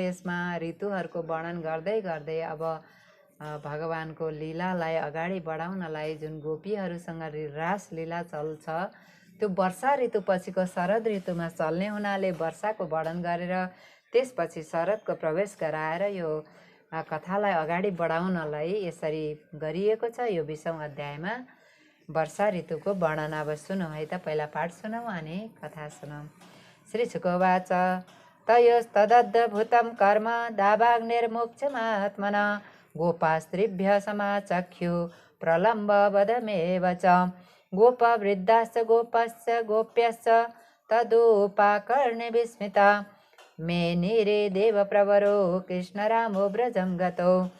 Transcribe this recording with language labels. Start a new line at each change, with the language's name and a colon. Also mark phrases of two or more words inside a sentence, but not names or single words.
Nepali: यसमा ऋतुहरूको वर्णन गर्दै गर्दै अब भगवानको लीलालाई अगाडि बढाउनलाई जुन गोपीहरूसँग रास लीला चल्छ, त्यो वर्षा ऋतु पछिको शरद ऋतुमा चल्ने हुनाले वर्षाको वर्णन गरेर त्यसपछि शरदको प्रवेश गराएर यो कथालाई अगाडि बढाउनलाई यसरी गरिएको छ। यो 20औं अध्यायमा वर्षा ऋतुको वर्णन। अब सुनौँ है त, पहिला पाठ सुनौँ अनि कथा सुनौँ।
Sanskrit: श्री शुकोवाच तयोस्तदद्भुतं कर्म दावाग्निर्मोक्षमात्मना गोपास्त्रिभ्यः समाचख्यु प्रलम्बवदमेव च। गोपवृद्धाश्च गोपश्च गोप्यश्च तदुपाकर्ण्य विस्मिता मेनिरे देवप्रवरो कृष्णरामो व्रजं गतो।